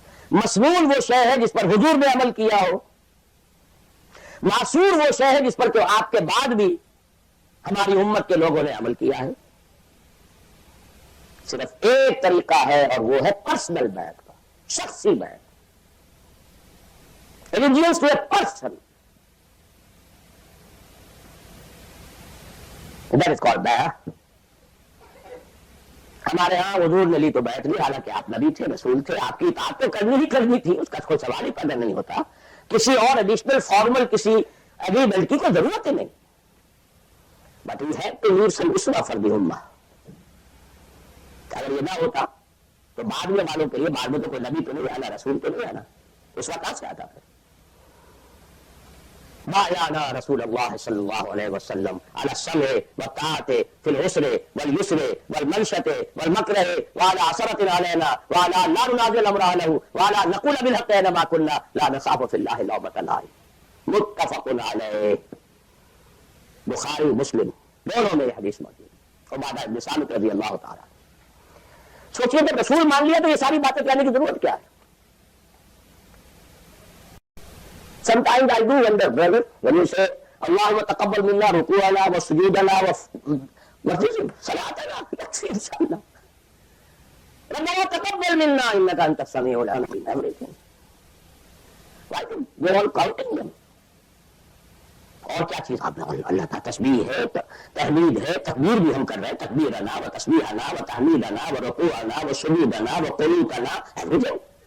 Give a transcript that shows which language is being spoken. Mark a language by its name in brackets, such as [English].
[Urdu] مسنون وہ شے ہے جس پر حضور نے عمل کیا ہو. معصور وہ شے ہے جس پر کہ آپ کے بعد بھی ہماری امت کے لوگوں نے عمل کیا ہے. صرف ایک طریقہ ہے اور وہ ہے پرسنل بیعت کا, شخصی بیعت. [English] allegiance to a person, that is called بیعت. [Urdu] ہمارے ہاں حضور نے لی تو بیعت لی, حالانکہ آپ نبی تھے, رسول تھے, آپ کی اطاعت تو کرنی ہی کرنی تھی, اس کا کوئی سوال ہی پیدا نہیں ہوتا. کسی اور ایڈیشنل فارمل کسی اگریمنٹ کی کوئی ضرورت ہی نہیں. [English] But we have to leave some اسوہ for the امہ. [Urdu] اگر یہ نہ ہوتا تو بعد میں والوں کے لیے, بعد میں تو کوئی نبی تو نہیں آنا, رسول تو نہیں آنا, اس وقت کہاں سے آتا پھر. [Arabic] بايعنا رسول الله صلى الله عليه وسلم على السمع والطاعة في العسر واليسر والمنشة والمكره وعلى عثرة علينا وعلى لا ننازل أمر أهله وعلى نقول بالحق أينما كنا لا نخاف في الله لومة لائم. [Urdu] متفق علیہ, بخاری مسلم دونوں میں یہ حدیث موجود ہے. عبادہ ابن صامت رضی اللہ تعالیٰ. سوچیے کہ رسول مان لیا تو یہ ساری باتیں کہنے کی ضرورت کیا ہے. [English] Sometimes I do wonder, brother, when you say, [Arabic] Allahumma taqabbal minna ruku'ana wa sujudana wa salatana, [English] that's it, inshallah. [Arabic] Rabbana taqabbal minna innaka anta as-sami'ul 'alim, [English] everything. Why do we're all counting them? [Urdu] اور کیا چیز آپ نے اللہ کا تسبیح ہے, تحمید ہے, تکبیر بھی ہم کر رہے ہیں, [Arabic] تکبیرنا و تسبیحنا و تحمیدنا و رکوعنا و سجودنا و قنوتنا, [English] everything.